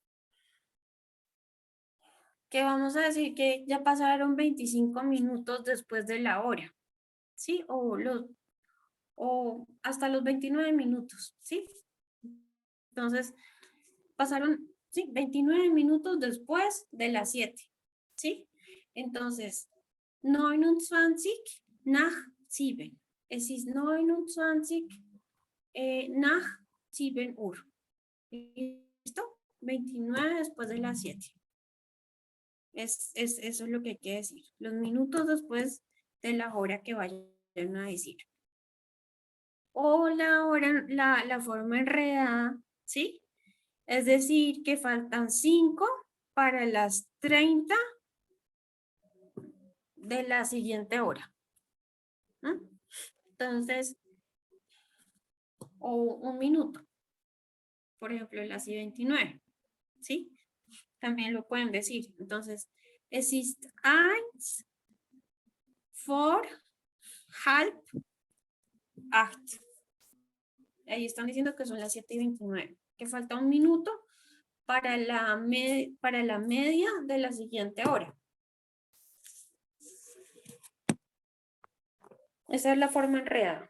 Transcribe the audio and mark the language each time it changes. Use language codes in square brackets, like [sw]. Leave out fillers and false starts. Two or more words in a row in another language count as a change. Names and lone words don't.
[es] Que vamos a decir que ya pasaron 25 minutos después de la hora. ¿Sí? O hasta los 29 minutos. ¿Sí? Entonces, pasaron, sí, 29 minutos después de las 7, ¿sí? Entonces, 29 nach 7. [de] Es ist 29 nach 7 Uhr. [es] ¿Listo? 29 después de las 7. Eso es lo que hay que decir. Los minutos después de la hora que vayan a decir. O la hora, la forma enredada, ¿sí? Es decir, que faltan 5 para las 30 de la siguiente hora. ¿Mm? Entonces, o un minuto. Por ejemplo, las 29. ¿Sí? También lo pueden decir. [de] Entonces, es ist 1 vor halb 8. [es] Ahí están diciendo que son las 7:29. Que falta un minuto para la media de la siguiente hora. Esa es la forma enredada.